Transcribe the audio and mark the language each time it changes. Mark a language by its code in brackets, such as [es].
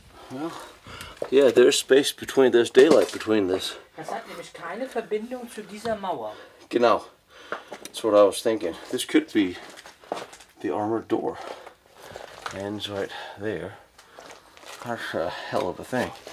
[en] Well, yeah, there's space between, there's daylight between this. [de] Das hat nämlich keine Verbindung zu dieser Mauer. Genau. [en] That's what I was thinking. This could be the armored door. Ends right there. That's a hell of a thing.